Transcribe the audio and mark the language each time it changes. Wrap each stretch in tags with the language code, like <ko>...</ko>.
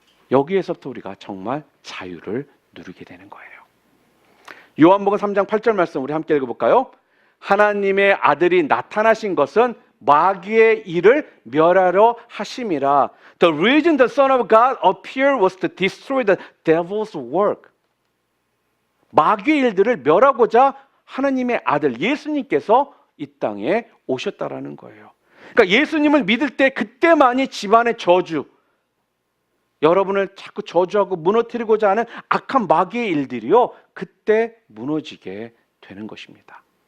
<ko>여기에서부터 우리가 정말 자유를 누리게 되는 거예요. 요한복음 3장 8절 말씀 우리 함께 읽어볼까요? 하나님의 아들이 나타나신 것은 마귀의 일을 멸하려 하심이라.</ko> <en>The reason the Son of God appeared was to destroy the devil's work.</en> <ko>마귀의 일들을 멸하고자 하나님의 아들 예수님께서 이 땅에 오셨다라는 거예요. 그러니까 예수님을 믿을 때 그때만이 집안의 저주, 여러분을 자꾸 저주하고 무너뜨리고자 하는 악한 마귀의 일들이요, 그때 무너지게 되는 것입니다.</ko>